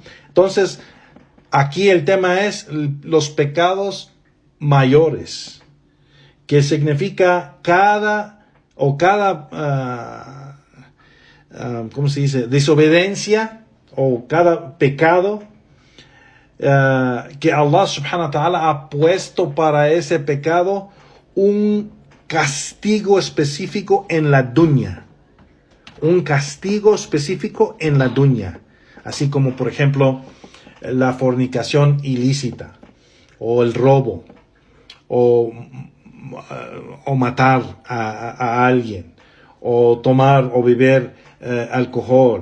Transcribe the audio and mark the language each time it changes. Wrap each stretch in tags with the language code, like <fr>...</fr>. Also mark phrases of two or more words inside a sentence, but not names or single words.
<es>Entonces, aquí el tema es los pecados mayores, que significa ¿cómo se dice? Desobediencia o cada pecado que Allah</es> <ar>سبحانه وتعالى</ar> <es>ha puesto para ese pecado un castigo específico en la dunya. Un castigo específico en la dunya. Así como, por ejemplo, la fornicación ilícita, o el robo, o matar a alguien, o tomar o beber alcohol.</es>